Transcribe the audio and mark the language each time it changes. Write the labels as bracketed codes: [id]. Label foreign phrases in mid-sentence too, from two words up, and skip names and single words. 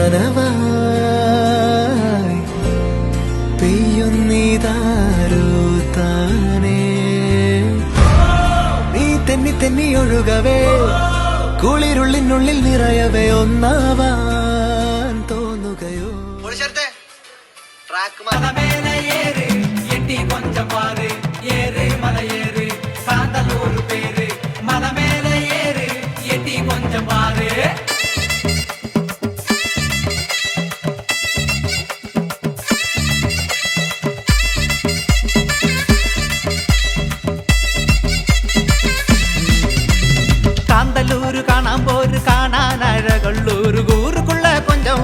[ml] നനവായി പെയ്യുന്നിതാരോ താനേ നീ തെന്നി തെന്നി ഒഴുകവേ കുളിരുള്ളിനുള്ളിൽ നിറയവേ ഒന്നാവാൻ തോന്നുകയോ [ta] மலமேல ஏறு எட்டி கொஞ்சம் பாரு ஏறு மலை ஏறு காந்தலூர் பேரு மலமேல ஏறு எட்டி கொஞ்சம் பாரு காந்தலூர் காணாம்போரு காணான் அழகல்லூர் ஊருக்குள்ள கொஞ்சம்